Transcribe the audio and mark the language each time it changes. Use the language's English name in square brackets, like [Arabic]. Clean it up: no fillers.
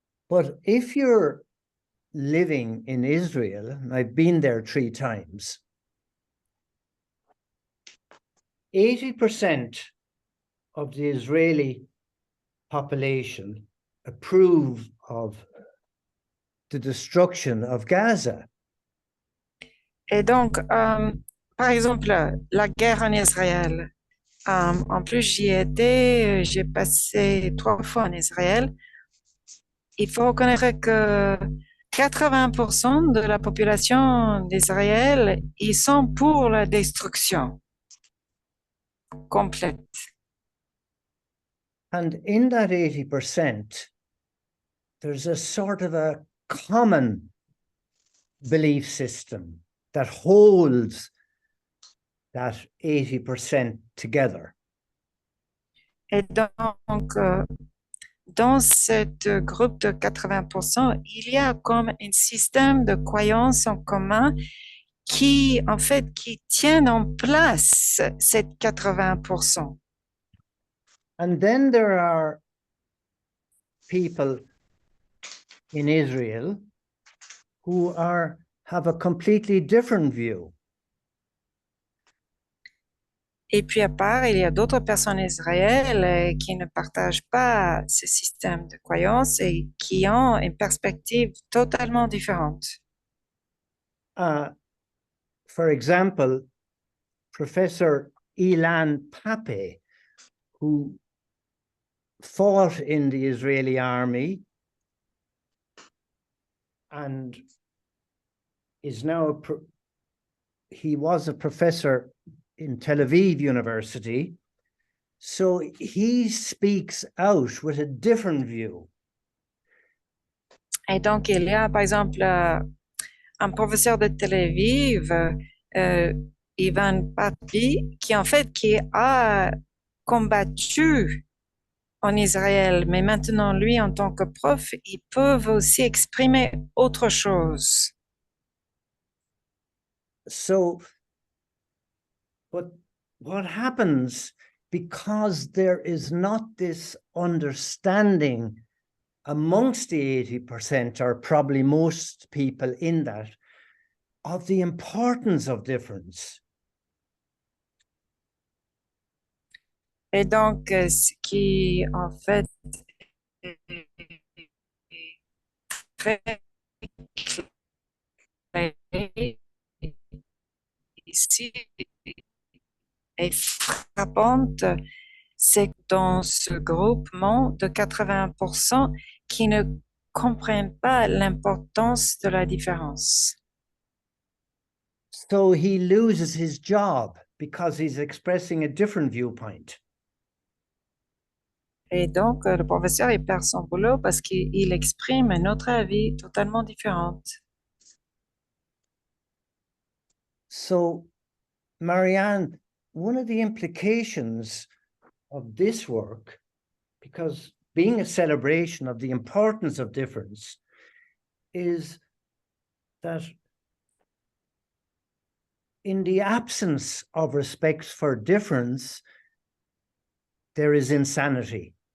[English] But if you're living in Israel, and I've been there 3 times, 80% of the Israeli population approve of the destruction of Gaza. [French] Et donc, par exemple, la guerre en Israël. En plus, j'y ai été, j'ai passé 3 fois en Israël. Il faut reconnaître que 80% de la population d'Israël, ils sont pour la destruction complète. [English] And in that 80%, there's a sort of a common belief system that holds that 80% together. [French] Et donc, dans ce groupe de 80%, il y a comme un système de croyances en commun qui, en fait, qui tiennent en place ces 80%. [English] And then there are people in Israel who have a completely different view. [French] Et puis à part, il y a d'autres personnes israéliennes qui ne partagent pas ce système de croyance et qui ont une perspective totalement différente. [English] For example, Professor Ilan Pape, who fought in the Israeli army and is now he was a professor in Tel Aviv University, so he speaks out with a different view. [French] Et donc, il y a, par exemple, un professeur de Tel Aviv, Ivan Papi, qui en fait qui a combattu en Israël, mais maintenant, lui, en tant que prof, ils peuvent aussi exprimer autre chose. [English] So, what happens, because there is not this understanding amongst the 80%, or probably most people in that, of the importance of difference. [French] Et donc, ce qui, en fait, est très clair ici et frappante, c'est que dans ce groupement de 80% qui ne comprennent pas l'importance de la différence. [English] So he loses his job because he's expressing a different viewpoint. [French] Et donc, le professeur, il perd son boulot parce qu'il exprime un autre avis totalement différent. [English] So, Marianne, one of the implications of this work, because being a celebration of the importance of difference, is that in the absence of respect for difference, there is insanity.